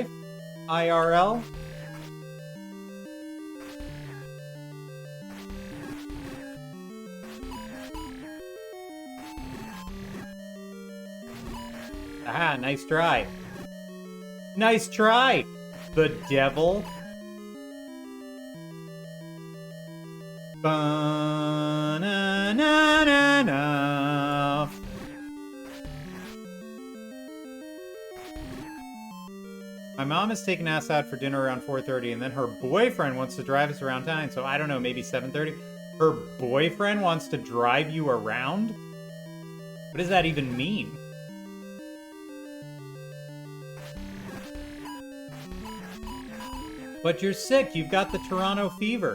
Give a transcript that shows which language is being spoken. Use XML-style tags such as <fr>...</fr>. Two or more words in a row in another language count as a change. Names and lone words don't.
<en>IRL? Ah, nice try. Nice try, the devil. Ba-na-na-na. My mom is taking us out for dinner around 4:30, and then her boyfriend wants to drive us around town, so I don't know, maybe 7:30? Her boyfriend wants to drive you around? What does that even mean? But you're sick, you've got the Toronto fever.</en>